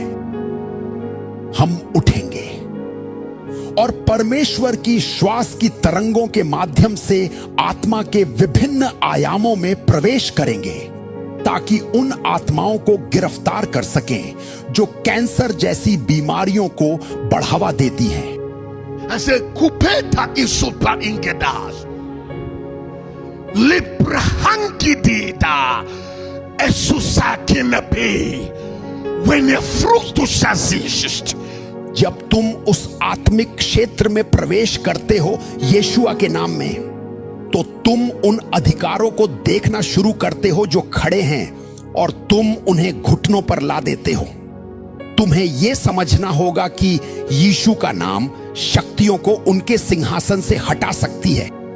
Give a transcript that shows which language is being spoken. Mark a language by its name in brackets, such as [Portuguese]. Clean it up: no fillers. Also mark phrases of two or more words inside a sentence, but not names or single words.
[Hindi] हम उठेंगे और परमेश्वर की श्वास की तरंगों के माध्यम से आत्मा के विभिन्न आयामों में प्रवेश करेंगे ताकि उन आत्माओं को गिरफ्तार कर सकें जो कैंसर जैसी बीमारियों को बढ़ावा देती हैं। ऐसे कुपेटा isupa ingedas librahanki dida esusakinepe when a fruit to shazist जब तुम उस आत्मिक क्षेत्र में प्रवेश करते हो यीशुआ के नाम में, तो तुम उन अधिकारों को देखना शुरू करते हो जो खड़े हैं और तुम उन्हें घुटनों पर ला देते हो। तुम्हें यह समझना होगा कि यीशु का नाम शक्तियों को उनके सिंहासन से हटा सकती है।